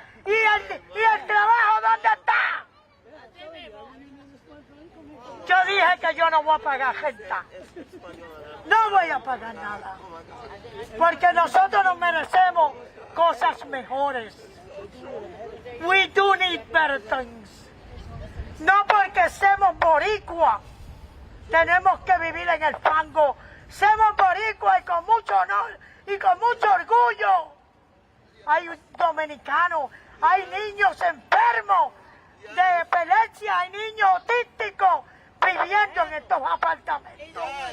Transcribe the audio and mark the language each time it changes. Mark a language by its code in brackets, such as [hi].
[es] ¿Y el trabajo dónde está? Yo dije que yo no voy a pagar gente. No voy a pagar nada. Porque nosotros nos merecemos cosas mejores. [en] We do need better things. [es] No porque somos boricua, tenemos que vivir en el fango. Somos boricua y con mucho honor y con mucho orgullo. Hay dominicanos, hay niños enfermos de epilepsia, hay niños autísticos viviendo en estos apartamentos.